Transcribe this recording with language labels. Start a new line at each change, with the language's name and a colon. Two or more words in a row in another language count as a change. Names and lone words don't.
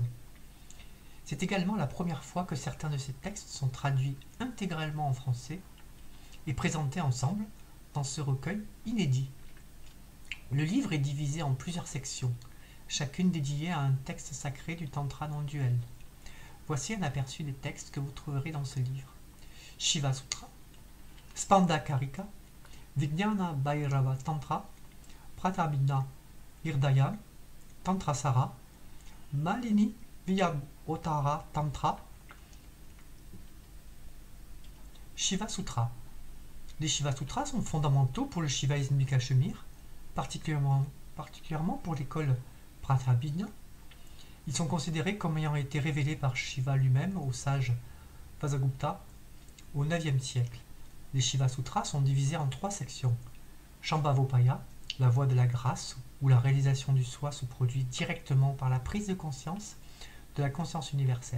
French: C'est également la première fois que certains de ces textes sont traduits intégralement en français et présentés ensemble dans ce recueil inédit. Le livre est divisé en plusieurs sections, chacune dédiée à un texte sacré du Tantra non-duel. Voici un aperçu des textes que vous trouverez dans ce livre. Shiva Sutra, Spanda Karika, Vijnana Bhairava Tantra, Pratabhina Hirdaya, Tantrasara, Malini Vyabhotara Tantra, Shiva Sutra. Les Shiva Sutras sont fondamentaux pour le shivaïsme du Cachemire, particulièrement pour l'école Pratabhina. Ils sont considérés comme ayant été révélés par Shiva lui-même au sage Vasagupta au IXe siècle. Les Shiva Sutras sont divisés en 3 sections. Shambhavopaya, la voie de la grâce, où la réalisation du soi se produit directement par la prise de conscience de la conscience universelle.